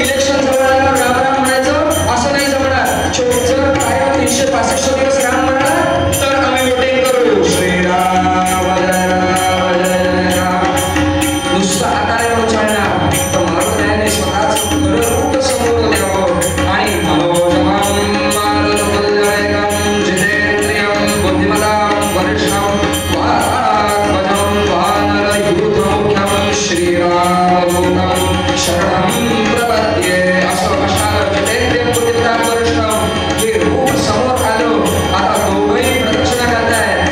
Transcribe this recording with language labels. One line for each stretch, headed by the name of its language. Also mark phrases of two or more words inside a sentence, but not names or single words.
Marathi: इलेक्शन जवळ आल्यावर राम राम म्हणायचं असं नाही जमणार. जर काय 365 दिवस राम म्हणला तर आम्ही वोटिंग करू. श्रीराम नुसतं हाताने म्हणून चालणार. तर मारुतीरायाने स्वतःच खरं समोर द्यावं.
Sanskrit: आणि मनोजमं मारुततुल्यवेगं जितेंद्रियं बुद्धिमतां वरिष्ठं वातात्मजं वानरयूथमुख्यं श्रीरामदूतं शरणं प्रपद्ये.
Marathi: असं असणारं
Sanskrit: जितेंद्रियं बुद्धिमतां वरिष्ठं
Marathi: हे रूप समोर आलं. आता दोघंही प्रदक्षिणा करतायत.